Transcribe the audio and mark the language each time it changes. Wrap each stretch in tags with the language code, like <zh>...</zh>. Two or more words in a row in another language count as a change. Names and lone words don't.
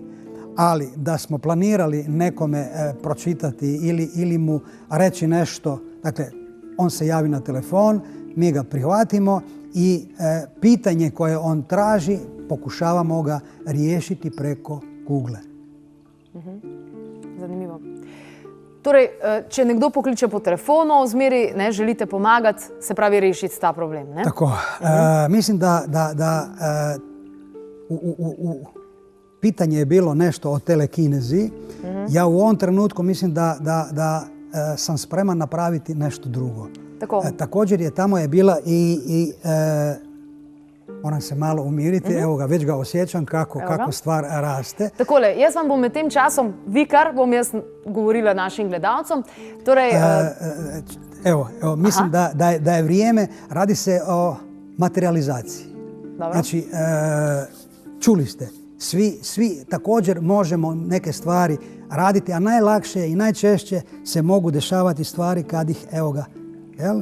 <hr>Ali da smo planirali nekome pročitati ili mu reći nešto, dakle, on se javi na telefon, mi ga prihvatimo i pitanje koje on traži pokušavamo ga riješiti preko kugle.</hr> <sl>Zanimivo. Torej, če nekdo pokliče po telefonu, zmeri želite pomagati, se pravi rešiti ta problem, ne? Tako.</sl> <hr>Mislim da pitanje je bilo nešto o telekinezi. Ja u ovom trenutku mislim da sam spreman napraviti nešto drugo. Također je tamo je bila i moram se malo umiriti, evo ga, već ga osjećam kako stvar raste.</hr> <sl>Takole, jaz vam bom med tem časom vikar, bom jaz govorila našim gledalcom. Torej,</sl> <hr>evo, mislim da je vrijeme, radi se o materializaciji. Znači, čuli ste, svi također možemo neke stvari raditi, a najlakše i najčešće se mogu dešavati stvari kad ih, evo ga, jel?</hr>